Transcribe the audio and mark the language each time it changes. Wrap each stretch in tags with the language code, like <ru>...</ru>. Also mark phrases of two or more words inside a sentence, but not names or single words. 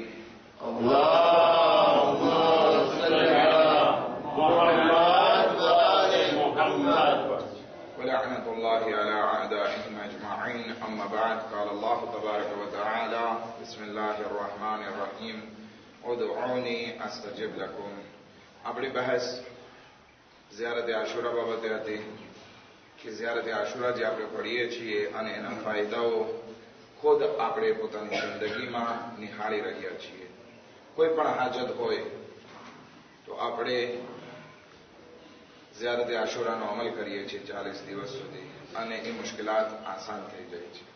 <ar>اللهم صل على محمد وآل محمد. ولعنة الله على أعدائهم أجمعين. أما بعد، قال الله تبارك وتعالى: بسم الله الرحمن الرحيم. ادعوني استجب لكم.</ar> <gu>આપણી બહેસ ઝિયારત આશુરા બાબતે હતી કે ઝિયારત આશુરા જે આપણે પઢીએ છીએ અને એના ફાયદાઓ ખુદ આપણે પોતાની જિંદગીમાં નિહાળી રહ્યા છીએ. કોઈ પણ હાજત હોય તો આપણે ઝિયારત આશુરાનો અમલ કરીએ છીએ 40 દિવસ સુધી, અને એ મુશ્કેલાત આસાન થઈ જાય છે.</gu>